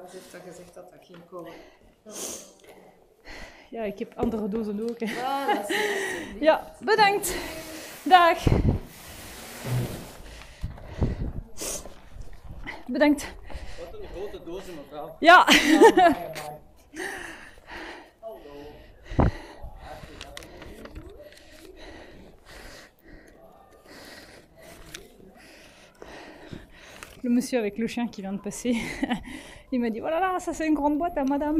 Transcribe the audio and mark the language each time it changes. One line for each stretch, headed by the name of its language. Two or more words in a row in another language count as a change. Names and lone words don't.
Dutch: Ze heeft dat gezegd dat dat ging komen. Ja, ik heb andere dozen ook. Hè. Ah, dat is niet. Ja, bedankt. Dag. Bedankt. Wat een grote dozen, mevrouw. Ja.
French: Le monsieur avec le chien qui vient de passer, il m'a dit oh là là, ça c'est une grande boîte à madame.